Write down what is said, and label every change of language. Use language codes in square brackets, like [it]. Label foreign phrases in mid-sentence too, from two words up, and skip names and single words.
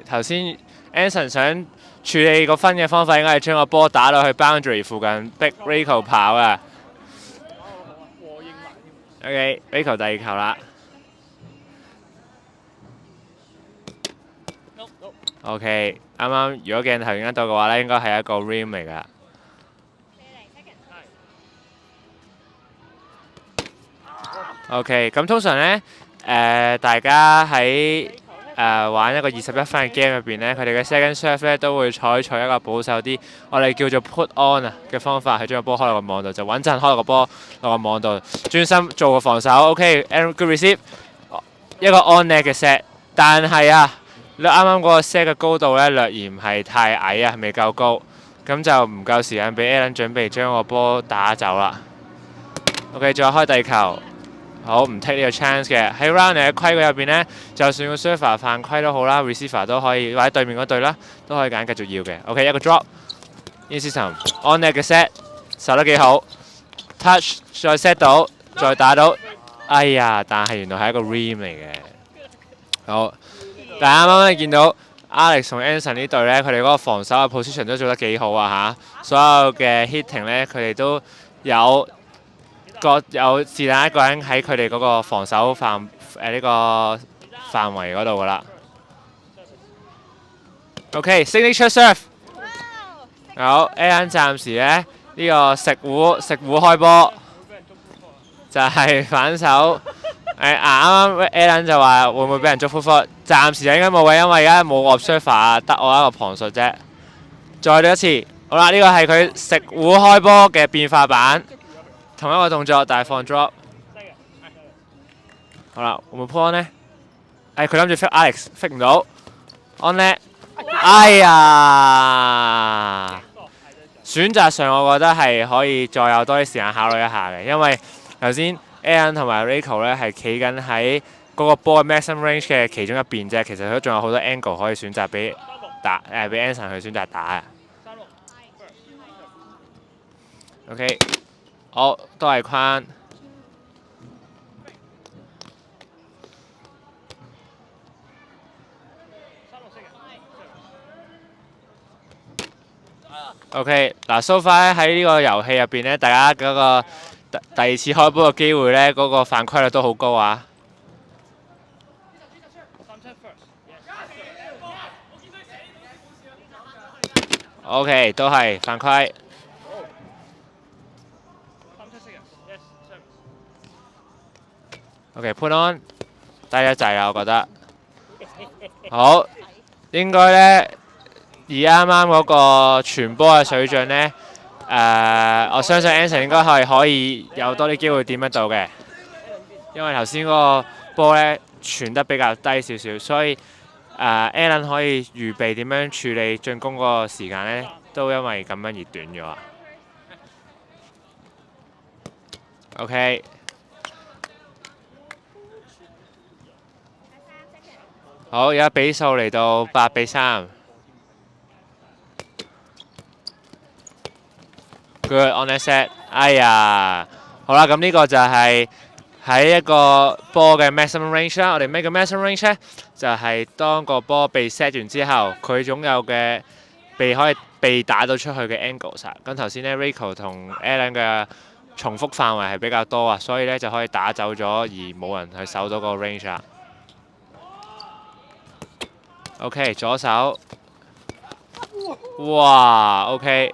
[yue] 頭先 Anson 想處理個分嘅方法應該係將個波打到去 boundary 附近，逼 Rico 跑啊。OK，Rico 第2球啦。OK， 啱啱如果鏡頭影得到嘅話咧，應該係一個 rim 嚟㗎。OK， 咁通常咧，大家喺玩一個21分嘅 game 入邊咧，佢哋嘅 [en] second serve [yue] 咧都會採取一個保守啲，我哋叫做 [en] put on [yue] 啊嘅方法，去將個波開落個網度，就穩陣開落個波落個網度，專心做個防守。OK， [en] good receive， [yue] 一個 [en] on net [yue] 嘅 set， 但係啊，你啱啱嗰個 set 嘅高度咧略嫌係太矮啊，未夠高，咁就唔夠時間俾 Alan 準備將個波打走啦。OK， 再開第2球。好，唔 take 呢個 chance 嘅。喺 round 嘅規矩入邊呢，就算個 server 犯規都好啦 ，receiver 都可以，或者對面嗰隊啦，都可以揀繼續要嘅。OK， 一個 drop， [en] in system on net [yue] 嘅 set， 守得幾好 ，touch 再 set 到，再打到，哎呀！但係原來係一個 rim 嚟嘅。好，但係啱啱見到 Alex 同 Anson 呢隊呢，佢哋嗰個防守嘅 position 都做得幾好啊嚇，所有嘅 hitting 呢，佢哋都有。有是但一個人喺佢哋嗰個防守呢個範圍嗰度噶啦。 [en] OK，signature serve。 [yue] 好 ，Alan 暫時咧呢個食糊開波，就係反手。啱啱 Alan 就話會唔會俾人捉 [en] full foot？ [yue] 暫時就應該冇嘅，因為而家冇 observer，得我一個旁述啫。再嚟一次，好啦，呢個係佢食糊開波嘅變化版，同一個動作，但係放 drop。好啦，會唔會 [en] pull on [yue] 呢？佢諗住 fit Alex，fit 唔到 on 呢？哎呀！選擇上我覺得係可以再有多啲時間考慮一下嘅，因為頭先 Alan 同埋 Rico 咧係企緊喺嗰個波嘅 [en] maximum range [yue] 嘅其中一邊啫，其實佢仲有好多 angle 可以選擇俾俾 Anson 去選擇打嘅。OK， 好，都係框。OK， 嗱 ， [en] so far [yue] 喺呢個遊戲入邊咧，大家嗰個第二次開波嘅機會咧，嗰個犯規率都好高啊。OK， 都係犯規。OK， [en] put on， [yue] 低一滯啦，我覺得。好，應該咧。而啱啱嗰個傳波嘅水準呢，我相信 Anson 應該係可以有多啲機會點得到嘅，因為頭先嗰個波呢傳得比較低少少，所以Alan 可以預備點樣處理進攻嗰個時間呢，都因為咁樣而短咗。OK。好，而家比數嚟到 8-3。 [en] Good on that set， [yue] 哎呀，好啦，咁呢個就係喺一個波嘅 [en] maximum range [yue] 啦。我哋咩叫 [en] maximum range [yue] 咧？就係當個波被 set 完之後，佢總有嘅可以被打到出去嘅 angles 啊。咁頭先咧 Rico 同 Alan 嘅重複範圍係比較多啊，所以咧就可以打走咗而冇人去守到個 range 啦。OK， 左手，哇 ，OK。